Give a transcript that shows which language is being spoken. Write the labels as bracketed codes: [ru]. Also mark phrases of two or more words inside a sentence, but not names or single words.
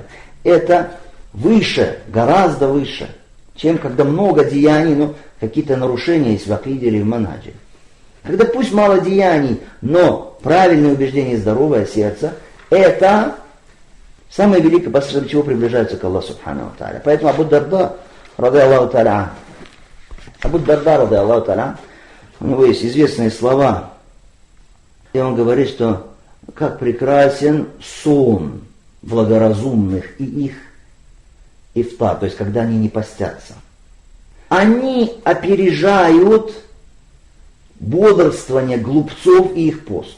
[ru] Это выше, гораздо выше, чем когда много деяний, но какие-то нарушения есть в акиде или в манхадже. Когда пусть мало деяний, но правильное убеждение и здоровое сердце, это самое великое, посредством чего приближаются к Аллаху [ar] سبحانه وتعالى. [ru] Поэтому Абу Дарда, ради [ar] الله تعالى, [ru] у него есть известные слова, и он говорит, что как прекрасен сон благоразумных и их ифтар, то есть когда они не постятся. Они опережают бодрствование глупцов и их пост.